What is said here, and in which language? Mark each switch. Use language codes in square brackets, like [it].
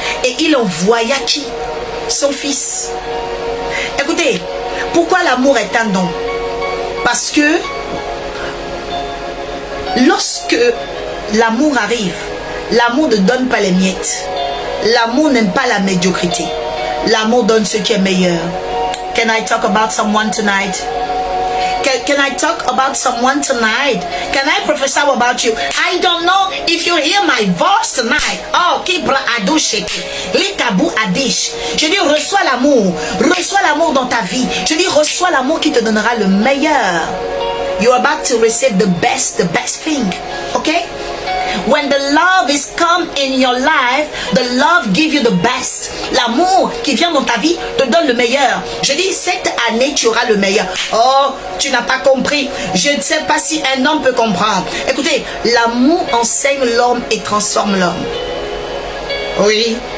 [fr] Et il envoya qui? Son fils. Écoutez, pourquoi l'amour est un don? Parce que lorsque l'amour arrive, l'amour ne donne pas les miettes. L'amour n'aime pas la médiocrité. L'amour donne ce qui est meilleur. [en] Can I talk about someone tonight? Can I talk about someone tonight? Can I prophesy about you? I don't know if you hear my voice tonight. Oh, Kibra Adosheke. Likabu Adish. [fr] Je dis, reçois l'amour. Reçois l'amour dans ta vie. Je dis, reçois l'amour qui te donnera le meilleur. [en] You're about to receive the best thing. Okay? When the love is come in your life, the love gives you the best. [fr] L'amour qui vient dans ta vie te donne le meilleur. Je dis, cette année, tu auras le meilleur. Oh, tu n'as pas compris. Je ne sais pas si un homme peut comprendre. Écoutez, l'amour enseigne l'homme et transforme l'homme. Oui.